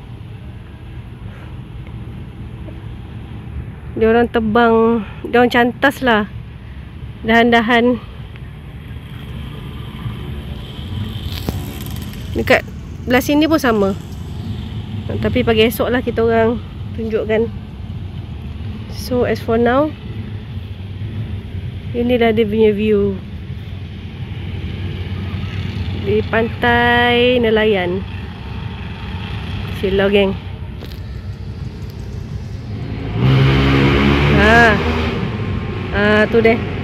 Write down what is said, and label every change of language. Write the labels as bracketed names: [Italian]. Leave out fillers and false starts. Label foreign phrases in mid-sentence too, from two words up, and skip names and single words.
[Malay] Diorang tebang, diorang cantas lah dahan-dahan dekat belah sini pun sama. Tapi pagi esok lah kita orang tunjukkan. [English] So as for now, [Malay] Inilah dia punya view di pantai nelayan. Sila geng. Tu deh.